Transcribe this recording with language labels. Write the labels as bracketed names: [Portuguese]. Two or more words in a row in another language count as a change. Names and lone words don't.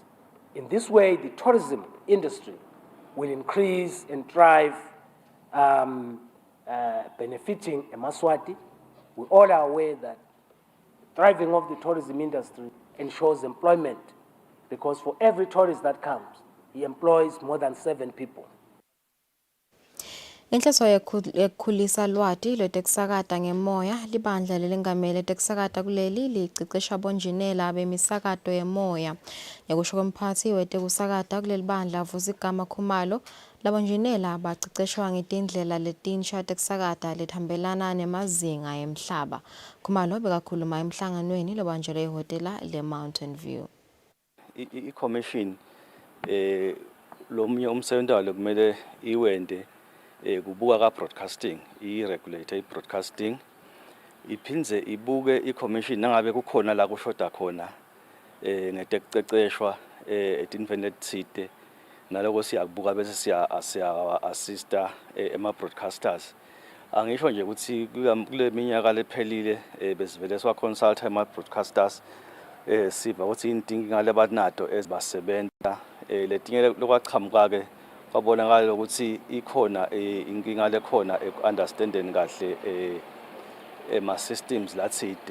[English] In this way, the tourism industry will increase and thrive, benefiting Emaswati. We all are aware that thriving of the tourism industry ensures employment, because for every tourist that comes, he employs more than 7 people. [Swati] Inhloso yekukhulisa lwati lwetekusakata ngemoya libandla lelengamele tekusakata kuleli licecesha bonjinela bemisakato yemoya. Ngekusho komphathi wetekusakata kuleli bandla Vusigama Khumalo, labonjinela baceceshwa ngetindlela letinsha tekusakata lethambelana nemazinga emhlaba. Khumalo bekakhuluma emhlanganweni lobanjelwe ehhotela le-Mountain View. I-commission lomnye umsebenzi walo kumele iwende kubuka ka broadcasting, i-regulator i-broadcasting iphindze ibuke i-commission nangabe kukhona la kushoda khona ngetekuceceshwa etintfweni letitsite, naloko siyakubuka bese siya-assista ema-broadcasters. Angisho nje ukuthi kule minyaka lephelile besivele siwa-consult ema-broadcasters siva ukuthi inkinga lebanato ezibasebenza letinye lokwaqhamuka-ke kwabonakala ukuthi ikhona inkinga lekhona eku-understandeni kahle ema-systems latsite.